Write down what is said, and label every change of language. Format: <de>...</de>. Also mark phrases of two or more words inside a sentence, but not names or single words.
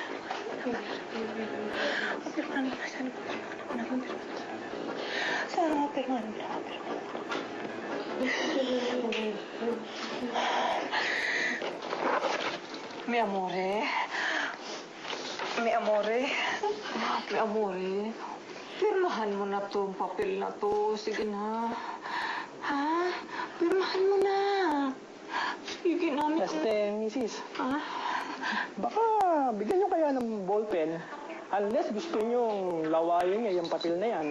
<it>Sa Mi amore. Mi amore. Mi amore.</it> <tl>Pirmahan mo na tong papel na to. Sige na. Ha? Pirmahan mo na. Sige na. Mrs. Ha? Baka bigyan nyo kaya ng ballpen. Unless gusto nyo lawayin niya yung papel na yan.</tl>